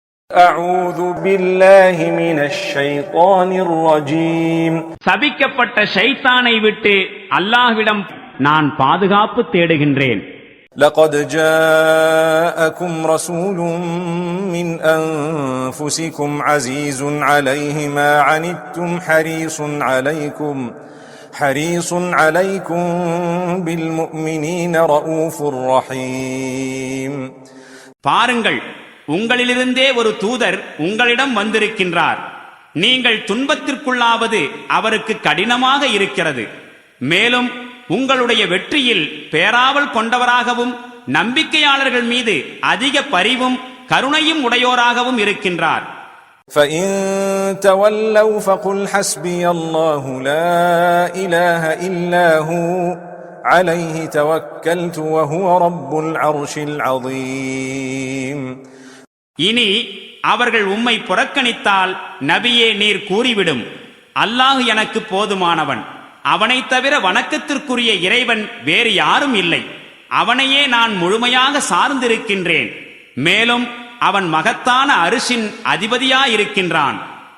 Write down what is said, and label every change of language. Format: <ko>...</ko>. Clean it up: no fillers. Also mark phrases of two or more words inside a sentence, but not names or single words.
<ar>أعوذ بالله من الشيطان الرجيم</ar> <ta>சபிக்கப்பட்ட ஷைத்தானை விட்டு அல்லாஹ்விடம் நான் பாதுகாப்பு தேடுகின்றேன்.</ta> <ar>لقد جاءكم رسول من أنفسكم عزيز عليه ما عنتم حريص عليكم بالمؤمنين رؤوف رحيم.</ar> <ta>பாருங்கள், உங்களிலிருந்தே ஒரு தூதர் உங்களிடம் வந்திருக்கின்றார். நீங்கள் துன்பத்திற்குள்ளாவது அவருக்கு கடினமாக இருக்கிறது. மேலும் உங்களுடைய வெற்றியில் பேராவல் கொண்டவராகவும் நம்பிக்கையாளர்கள் மீது அதிக பரிவும் கருணையும் உடையோராகவும் இருக்கின்றார்.</ta> <ar>فَإِن تَوَلَّوْا فَقُلْ حَسْبِيَ اللَّهُ لَا إِلَهَ إِلَّا هُوَ عَلَيْهِ تَوَكَّلْتُ وَهُوَ رَبُّ الْعَرْشِ الْعَظِيمِ.</ar> <ta>இனி அவர்கள் உம்மை புறக்கணித்தால் நபியே நீர் கூறிவிடும், அல்லாஹ் எனக்கு போதுமானவன், அவனை தவிர வணக்கத்திற்குரிய இறைவன் வேறு யாரும் இல்லை, அவனையே நான் முழுமையாக சார்ந்திருக்கின்றேன், மேலும் அவன் மகத்தான அரிசின் அதிபதியாயிருக்கின்றான்.</ta>